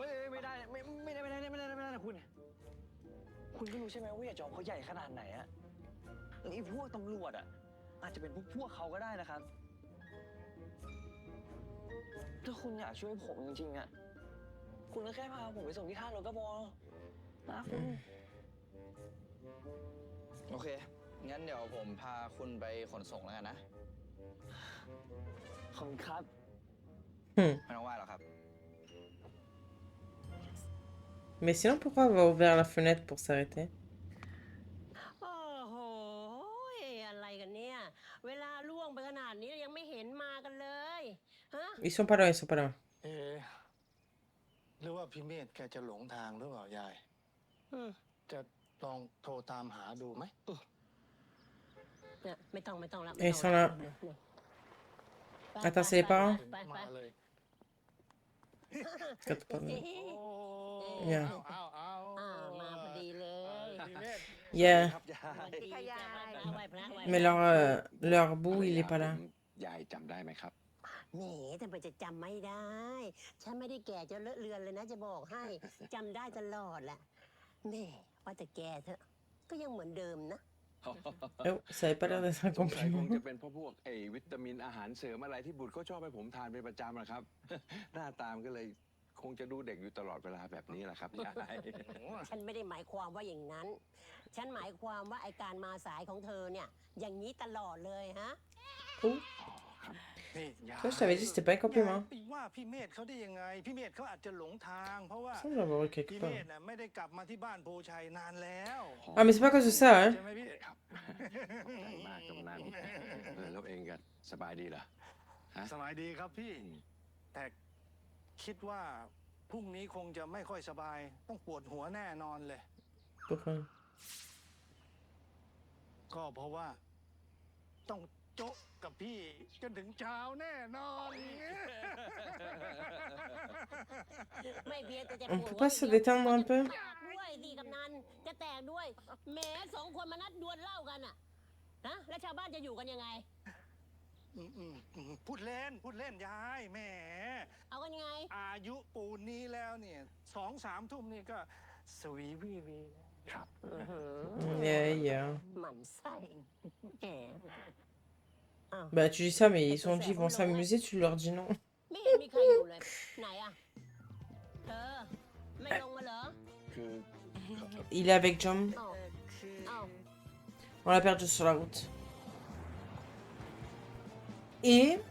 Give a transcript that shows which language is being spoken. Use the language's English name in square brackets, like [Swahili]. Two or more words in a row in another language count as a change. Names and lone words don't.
[Thai] โอ้ยไม่ได้นะคุณ คุณก็รู้ใช่ไหมว่าผู้ใหญ่จอมเขาใหญ่ขนาดไหนอะไอ้พวกตำรวจอะอาจจะเป็นพวกเขาก็ได้นะครับ ถ้าคุณอยากช่วยผมจริงๆอะคุณก็แค่พาผมไปส่งที่ท่ารถก็พอนะคุณ โอเค งั้นเดี๋ยวผมพาคุณไปขนส่งแล้วกันนะ ขอบคุณครับ Hmm. ไม่ต้องไหว้หรอกครับ [French] Mais sinon, pourquoi avoir ouvert la fenêtre pour s'arrêter? [Thai] โอ้โหอะไรกันเนี่ย เวลาล่วงไปขนาดนี้ยังไม่เห็นมากันเลยฮะ [French] Ils sont pas là, ils sont pas là. [Thai] หรือว่าพี่เมธแกจะหลงทางหรือเปล่ายาย อืม จะลองโทรตามหาดูไหม เนี่ยไม่ต้องแล้ว [French] Ils sont là. Attends, c'est les parents? [Thai] ไป มาเลย [French] Quatre pas. โอ้ Yeah. [Thai] เอา มาพอดีเลย พี่เมธ Yeah. ครับยาย สวัสดีจ้ะไหว้พระ [French] Mais leur bout, il est pas là. [Thai] ยายจำได้ไหมครับ แหมทำไมจะจำไม่ได้ ฉันไม่ได้แก่จนเลอะเลือนเลยนะจะบอกให้จำได้ตลอดแหละแม่ว่าแต่แกเถอะก็ยังเหมือนเดิมนะ [French] Oh, ça avait pas l'air d'être un [Thai] สงสัยคง [French] compliment. [Thai] จะเป็นเพราะพวกวิตามินอาหารเสริมอะไรที่บุตรเขาชอบให้ผมทานเป็นประจำนะครับ หน้าตามก็เลยคงจะดูเด็กอยู่ตลอดเวลาแบบนี้แหละครับยาย ฉันไม่ได้หมายความว่าอย่างนั้น ฉันหมายความว่าไอการมาสายของเธอเนี่ย อย่างนี้ตลอดเลยฮะ Oh. นี่ยาย [French] Toi, je t'avais dit, c'était pas un compliment. [Thai] ไปว่าพี่เมธเขาได้ยังไง พี่เมธเขาอาจจะหลงทาง เพราะว่า [French] Il semble l'avoir eu quelque [Thai] พี่เม [French] part. [Thai] ธน่ะไม่ได้กลับมาที่บ้านโพชัยนานแล้ว [French] Ah, mais c'est pas à cause de ça, hein? [Thai] ใช่ไหมพี่ ครับขอบใจมากกำนันแล้วเองก็สบายดีเหรอฮะ สบายดีครับพี่ แต่คิดว่าพรุ่งนี้คงจะไม่ค่อยสบาย ต้องปวดหัวแน่นอนเลย [French] Pourquoi? [Thai] ก็เพราะว่า ต้องโจ๊ะกับพี่จนถึงเช้าแน่นอน ไม่เพียงแต่จะ [French] On [Thai] ปวด [French] peut [Thai] หัว [French] pas se détendre un peu? [Thai] ด้วยสิกำนันจะแตกด้วยแหมสองคนมานัดดวลเหล้ากันอะนะแล้วชาวบ้านจะอยู่กันยังไง พูดเล่นยายแหม เอากันยังไง อายุปูนนี้แล้วเนี่ย2-3 ทุ่มนี่ก็สวีวีวี ครับ Yeah. หมั่นไส้แหมอ้าว [French] Bah, tu dis ça, mais ils ont dit ils vont s'amuser, tu leur dis non. [Thai] ไม่เห็นมีใครอยู่เลย ไหนอะเธอไม่ลงมาเหรอ คือ [French] Il est avec Jom. [Thai] อ้าวอ้าว [French] On l'a perdu sur la route. Et...